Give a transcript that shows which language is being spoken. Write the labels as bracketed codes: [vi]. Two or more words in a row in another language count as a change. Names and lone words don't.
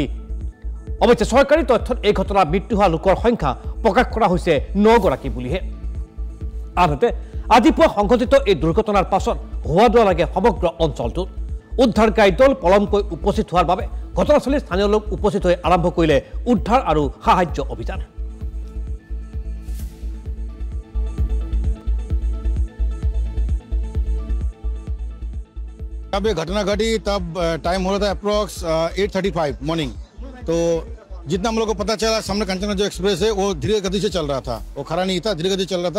[as] অৱশ্যে চৰকাৰী তথ্যত এই ঘটনাত মৃত্যু হোৱা লোকৰ সংখ্যা প্ৰকাশ কৰা হৈছে 9গৰাকী বুলিহে। আনহাতে আজি পুৱা সংঘটিত এই দুৰ্ঘটনাৰ পাছত হোৱা দোৱা লাগে সমগ্ৰ অঞ্চলটোত। উদ্ধাৰকাৰী দল পলমকৈ উপস্থিত হোৱাৰ বাবে ঘটনাস্থলীত স্থানীয় লোক উপস্থিত হৈ আৰম্ভ কৰিলে উদ্ধাৰ আৰু সাহায্য অভিযান। [hi] जब ये घटना घटी तब टाइम हो रहा था अप्रॉक्स 8:35 मॉर्निंग। तो जितना हम लोग को पता चला सामने कंचना जो एक्सप्रेस है वो धीरे गति से चल रहा था, वो खड़ा नहीं था, धीरे गति चल रहा था।